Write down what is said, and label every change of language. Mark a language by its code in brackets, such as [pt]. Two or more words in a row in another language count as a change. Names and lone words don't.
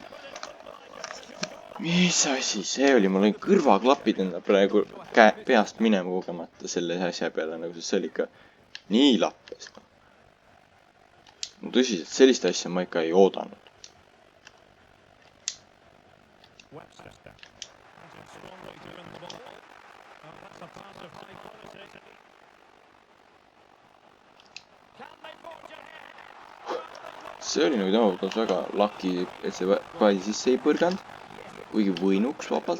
[et] Mis asi see oli? Ma lõin kõrvaklapid enda praegu peast minema kogemata selle asja peale, nagu see oli ikka nii lappes. No tõsiselt, sellist asja ma ikka ei oodanud. Webster. [en] Hunted strongly to win the ball. Oh, that's a pass of high quality. Can they forge ahead? [et] see oli nagu tema poolt väga lucky, et see palli sisse ei põrganud. Kuigi võinuks vabalt.